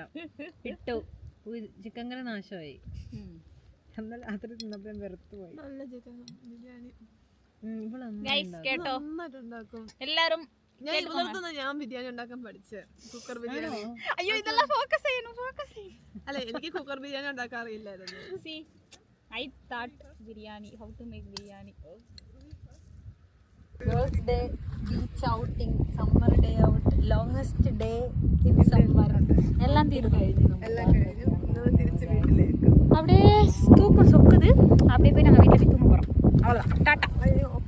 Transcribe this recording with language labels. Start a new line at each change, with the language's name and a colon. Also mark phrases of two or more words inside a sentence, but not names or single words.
Malayalam: ഇട്ടു, ചിക്കൻ കറി നാശമായി. എന്നാൽ രാത്രി തിന്നപ്പോ വെറുത്തു പോയി. കേട്ടോ എല്ലാരും ഞാൻ ബിരിയാണി ഉണ്ടാക്കാൻ പഠിച്ചേ,
English: cooker biryani.
Malayalam: അയ്യോ ഇതെല്ലാം ഫോക്കസ് ചെയ്യണം. അല്ല, എനിക്ക്
English: cooker biryani
Malayalam: ഉണ്ടാക്കാൻ അറിയില്ലായിരുന്നു.
English: See, I thought biryani, how to make biryani. First day beach outing, summer day out, longest day in summer.
Malayalam: എല്ലാം തീർന്നു. എല്ലാം കഴിഞ്ഞു, നമ്മൾ തിരിച്ച് വീട്ടിലേക്ക്.
Tamil: அப்படியே தூக்கம் சொக்குது. அப்படியே போய் நாங்கள் வீட்டில் போய் தூங்க போகிறோம். அவ்வளோதான், டாட்டா.